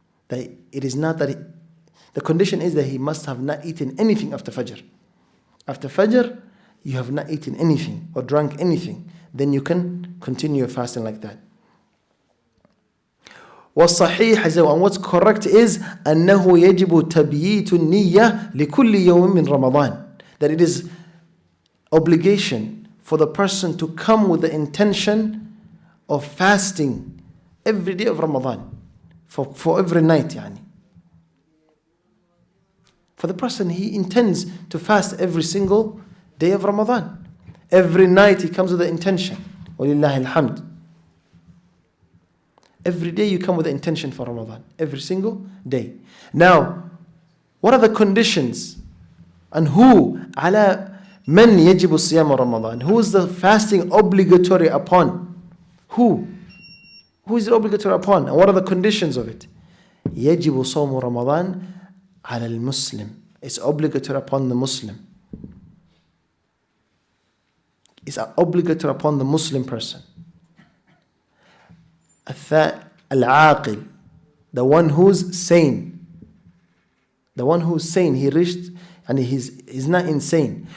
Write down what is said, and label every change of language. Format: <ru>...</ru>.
<en>That it is not that the condition is that he must have not eaten anything after Fajr. After Fajr, you have not eaten anything or drunk anything. Then you can continue your fasting like that.</en> <ar>والصحيح,</ar> <en>and what's correct is</en> <ar>أنه يجب تبييت النية لكل يوم من رمضان.</ar> <en>That it is obligation for the person to come with the intention of fasting every day of Ramadan. For every night, yani. For the person, he intends to fast every single day of Ramadan. Every night he comes with the intention. Walillahi alhamd. Every day you come with the intention for Ramadan. Every single day. Now, what are the conditions? And who?</en> <ar>على من يجب الصيام رمضان?</ar> <en>Who is the fasting obligatory upon? Who? Who is it obligatory upon? And what are the conditions of it?</en> <ar>يجب صوم رمضان على المسلم.</ar> <en>It's obligatory upon the Muslim. It's obligatory upon the Muslim person.</en> <ar>العاقل,</ar> <en>the one who's sane. The one who's sane, he reached, and he's not insane.</en>